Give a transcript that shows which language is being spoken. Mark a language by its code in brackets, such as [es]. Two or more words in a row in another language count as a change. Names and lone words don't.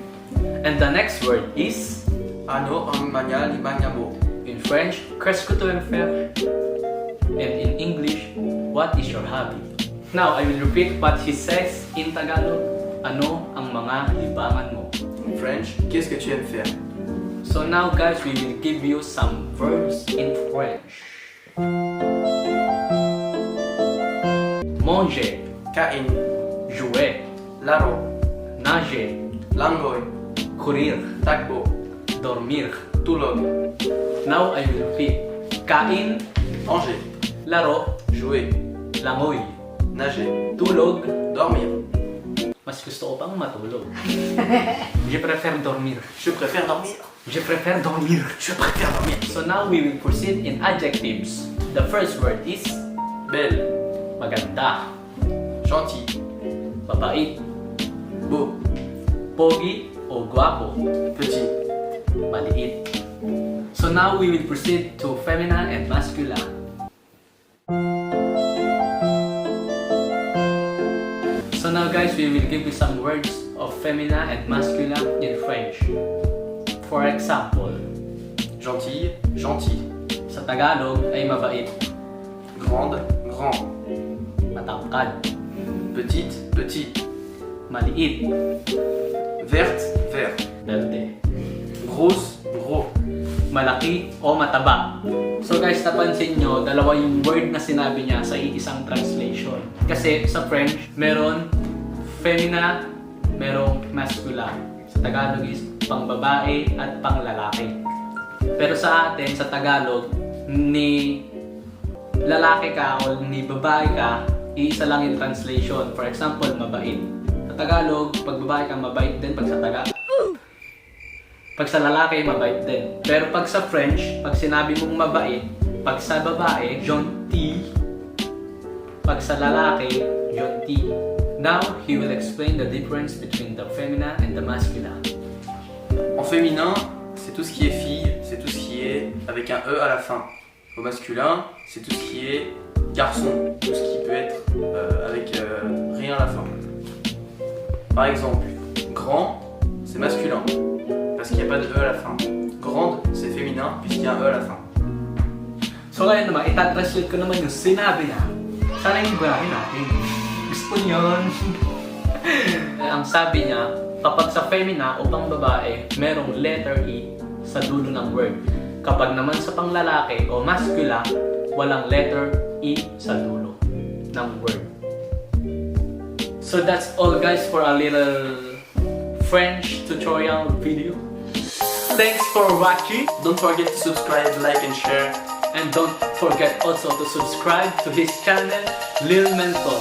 [en] And the next word is, [tl] Ano ang manya mo? [en] in French, [fr] qu'est-ce que tu aimes faire? [en] And in English, what is your hobby? Now, I will repeat what he says in Tagalog. [tl] Ano ang mga libangan mo? [en] In French, [fr] qu'est-ce que tu aimes faire? [en] So now guys, we will give you some verbs in French. [fr] Manger, [tl] Kain, [fr] jouer, [tl] laro, [fr] nager, [tl] langoy, [fr] courir, [tl] takbo, [fr] dormir. [tl] tulog, [en] Now I will repeat. [tl] Kain, [fr] manger, [tl] laro, [fr] jouer, [tl] langoy, [fr] nager, [tl] tulog. [fr] dormir. [tl] Mas gusto ko pang matulog. [fr] Je préfère dormir. Je préfère dormir. Je préfère dormir. Je préfère dormir. [en] So now we will proceed in adjectives. The first word is [fr] Belle, [tl] maganda, [fr] gentil, [tl] mabait, [fr] beau, [tl] pogi o guwapo, [fr] petit. [tl] maliit. [en] So now we will proceed to feminine and masculine. So now guys, we will give you some words of feminine and masculine in French. For example, [fr] Gentil, gentil. [tl] sa Tagalog ay mabait, [fr] Grande, grand. [tl] matangkad, [fr] Petite, petit. [tl] maliit, [fr] Verte, vert. [tl] belde, [fr] Grosse, gros. [tl] malaki o mataba. [en] So guys, [tl] napansin nyo, dalawa yung word na sinabi niya sa isang translation. Kasi sa French, meron femina, merong masculine. Sa Tagalog is pang babae at pang lalaki. Pero sa atin, sa Tagalog, ni lalaki ka o ni babae ka, iisa lang yung translation. [en] For example, mabait. [tl] Sa Tagalog, pag babae ka, mabait din. Pag sa Tagalog, pag sa lalaki, mabait din. Pero pag sa French, pag sinabi mong mabait, pag sa babae, gentil. Pag sa lalaki, gentil. [en] Now, he will explain the difference between the feminine and the masculine. [fr] En féminin, c'est tout ce qui est fille, c'est tout ce qui est avec un E à la fin. Au masculin, c'est tout ce qui est garçon, tout ce qui peut être avec rien à la fin. Par exemple, grand, c'est masculin, parce qu'il n'y a pas de E à la fin. Grande, c'est féminin, puisqu'il y a un E à la fin. [tl] So ngayon naman, itatranslate ko naman yung sinabi niya. Sana yung burahin natin. Gusto niyo yun. Ang sabi niya, kapag sa femina o pang babae, merong letter E sa dulo ng word. Kapag naman sa panglalaki o mascula, walang letter E sa dulo ng word. [en] So that's all guys for a little French tutorial video. Thanks for watching. Don't forget to subscribe, like and share. And don't forget also to subscribe to his channel, Lil Mentor.